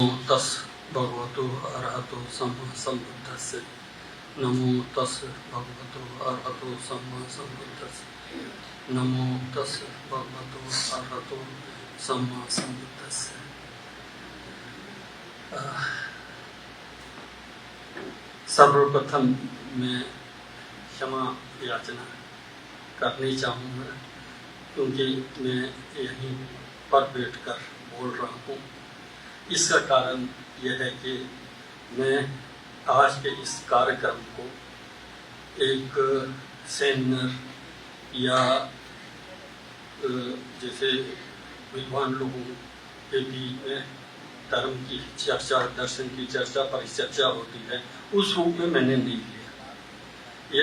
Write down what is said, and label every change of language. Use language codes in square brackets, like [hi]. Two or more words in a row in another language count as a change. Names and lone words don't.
[pi] तस् भगवतो अरहतो सम्मा सम्बुद्धस्य। नमो तस् भगवतो अरहतो सम्मा सम्बुद्धस्य। नमो तस् भगवतो अरहतो सम्मा सम्बुद्धस्य। [hi] सर्वप्रथम मैं क्षमा याचना करनी चाहूँगा क्योंकि मैं यहीं पर बैठकर बोल रहा हूँ। इसका कारण यह है कि मैं आज के इस कार्यक्रम को एक सेमिनार या जैसे विद्वान लोगों के बीच में धर्म की चर्चा, दर्शन की चर्चा, परिचर्चा होती है, उस रूप में मैंने नहीं लिया।